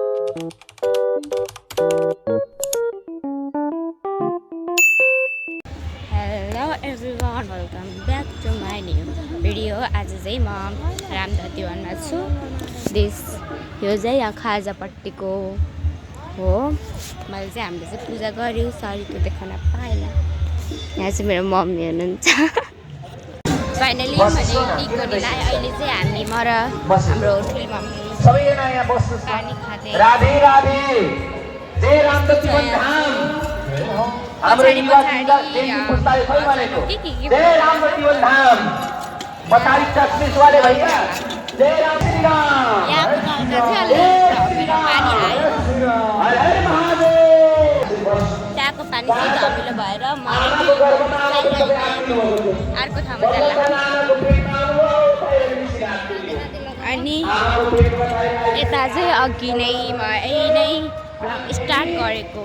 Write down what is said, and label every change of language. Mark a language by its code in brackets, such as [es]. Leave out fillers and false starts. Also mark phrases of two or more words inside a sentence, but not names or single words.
[en] Hello everyone, welcome back to my new video. [ne] आज चाहिँ म रामधतीवनमा छु। यो चाहिँ यहाँ खाजापट्टिको हो। मैले चाहिँ हामीले चाहिँ पूजा गर्यौँ, सरी त्यो देखाउन पाएन। यहाँ चाहिँ मेरो मम्मी हुनुहुन्छ। फाइनली मैले टीको निलाएँ। अहिले चाहिँ हामी म र हाम्रो ठुली मम्मी सबैजना यहाँ बस्नुस्। पानी खाँदै राधे राधे जय रामधतीवन धाम। हाम्रो युवा पुस्ताले खै भनेको जय रामधतीवन धाम। [hi] बतारी चश्मिस वाले भैया जय राम श्री राम। [ne] यहाँको गाउँमा चाहिँ अलि पानी आयो। हर हर महादेव। त्यहाँको पानी चाहिँ धमिलो भएर म अर्को ठाउँमा जाँदा अनि यता चाहिँ अघि नै म यही नै स्टार्ट गरेको।